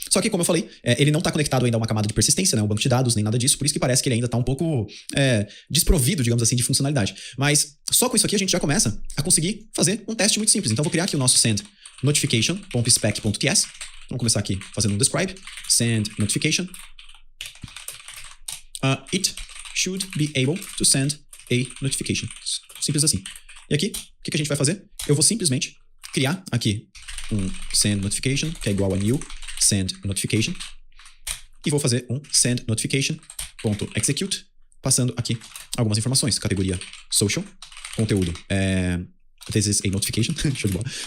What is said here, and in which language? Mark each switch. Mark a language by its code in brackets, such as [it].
[pt] Só que, como eu falei, ele não está conectado ainda a uma camada de persistência, né? Um banco de dados, nem nada disso. Por isso que parece que ele ainda está um pouco desprovido, digamos assim, de funcionalidade. Mas só com isso aqui a gente já começa a conseguir fazer um teste muito simples. Então, eu vou criar aqui o nosso send notification.spec.ts. Vamos começar aqui fazendo um describe. Send notification. [en] It should be able to send a notification. [pt] Simples assim. E aqui, o que a gente vai fazer? Eu vou simplesmente criar aqui um send notification, que é igual a new send notification. E vou fazer um send notification.execute, passando aqui algumas informações. Categoria social, conteúdo [en] this is a notification, [pt] show de bola.